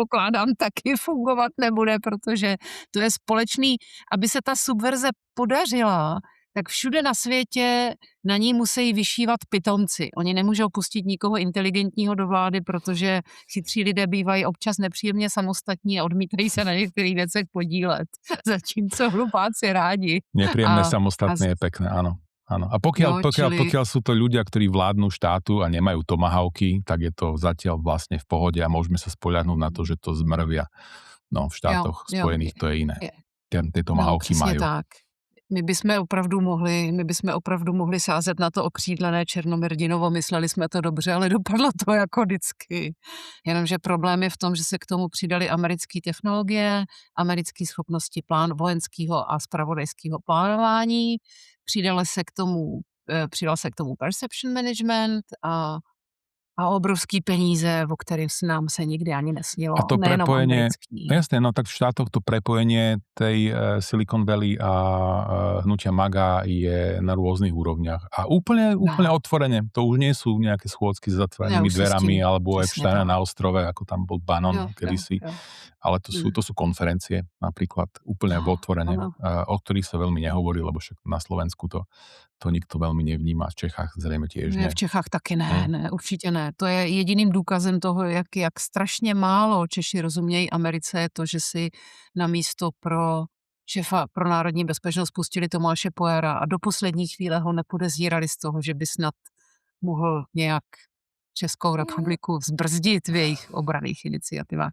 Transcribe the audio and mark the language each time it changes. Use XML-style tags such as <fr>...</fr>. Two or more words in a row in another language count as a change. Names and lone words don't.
<cs>Předpokládám, taky fungovat nebude, protože to je společný, aby se ta subverze podařila, tak všude na světě na ní musí vyšívat pitomci. Oni nemůžou pustit nikoho inteligentního do vlády, protože chytří lidé bývají občas nepříjemně samostatní a odmítají se na některých věcech podílet. Zatímco hlupáci rádi.</cs> <sk>Nepríjemné samostatné je pekné, áno. Áno. A pokiaľ sú to ľudia, ktorí vládnu štátu a nemajú tomahawky, tak je to zatiaľ vlastne v pohode a môžeme sa spoľahnúť na to, že to zmrvia. No, v štátoch spojených to je iné. Tie tomahawky majú. Tak.</sk> <cs>My bychom opravdu mohli sázet na to okřídlené Černomyrdinovo, mysleli jsme to dobře, ale dopadlo to jako vždycky. Jenomže problém je v tom, že se k tomu přidali americké technologie, americké schopnosti vojenského a zpravodajského plánování, přidal se k tomu</cs> <en>perception management</en> <cs>a obrovský peníze,</cs> <sk>o ktorých nám sa nikdy ani nesnilo. A to prepojenie, jasné, no tak v štátoch to prepojenie tej</sk> <en>Silicon Valley</en> <sk>a hnutia MAGA je na rôznych úrovniach. A úplne otvorene, to už nie sú nejaké schôdzky s zatvorenými dverami alebo Epsteina na ostrove, ako tam bol Bannon kedysi. Ale to sú konferencie napríklad úplne otvorene, o ktorých sa veľmi nehovorí, lebo však na Slovensku to nikto veľmi nevníma, v Čechách zrejme tiež nie.</sk> <cs>V Čechách taky ne, určitě ne. To je jediným důkazem toho, jak strašně málo Češi rozumějí Americe, je to, že si na místo pro šéfa pro národní bezpečnost pustili Tomáše Pojara a do poslední chvíle ho nepodezírali z toho, že by snad mohl nějak Českou republiku zbrzdit v jejich obranných iniciativách.</cs>